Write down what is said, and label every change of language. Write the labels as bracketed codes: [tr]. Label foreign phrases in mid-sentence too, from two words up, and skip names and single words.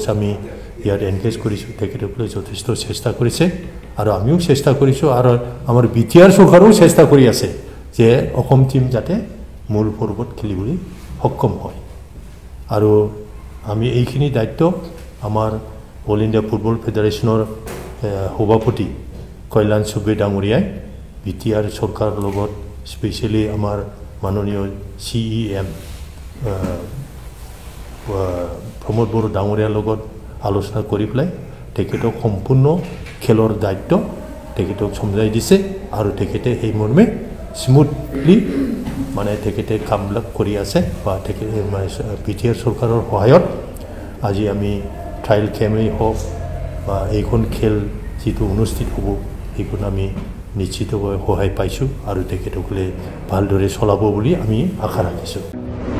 [as] আমি ইয়াত এনগেজ কৰিছোঁ তেখেতসকলে যথেষ্ট চেষ্টা কৰিছে আৰু আমিও চেষ্টা কৰিছোঁ আৰু আমাৰ বিটিআৰ চৰকাৰেও চেষ্টা কৰি আছে যে অসম টিম যাতে মূল পৰ্বত খেলিবলৈ সক্ষম হয় আৰু আমি এইখিনি দায়িত্ব আমাৰ অল ইণ্ডিয়া ফুটবল ফেডাৰেশ্যনৰ সভাপতি কল্যাণ চুবে ডাঙৰীয়াই বিটিআৰ চৰকাৰৰ লগত স্পেচিয়েলি আমাৰ মাননীয় CEM প্ৰমোদ বড়ো ডাঙৰীয়াৰ লগত আলোচনা কৰি পেলাই তেখেতক সম্পূৰ্ণ খেলৰ দায়িত্ব তেখেতক সমজাই দিছে আৰু তেখেতে সেই মৰ্মে স্মুথলি মানে তেখেতে কামবিলাক কৰি আছে বা তেখেতে বিটিআৰ চৰকাৰৰ সহায়ত আজি আমি ট্ৰায়েল কেমেই হওক বা এইখন খেল যিটো অনুষ্ঠিত হ'ব এইখন আমি নিশ্চিতভাৱে সহায় পাইছোঁ আৰু তেখেতসকলে ভালদৰে চলাব বুলি আমি আশা ৰাখিছোঁ।